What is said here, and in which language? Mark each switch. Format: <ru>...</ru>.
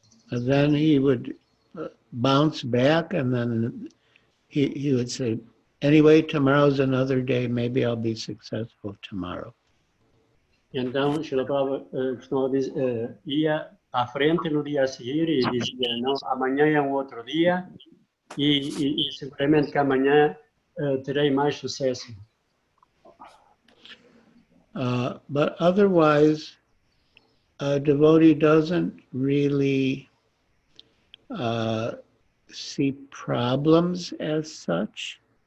<en>And then he would bounce back, and then he would say, anyway, tomorrow's another day, maybe I'll be successful tomorrow.</en> <pt>Então, Srila Prabhupada ia à frente no dia a seguir e dizia, não, amanhã é um outro dia e seguramente que amanhã terei mais sucesso.</pt> <en>But otherwise, a devotee doesn't really see problems as such.</en>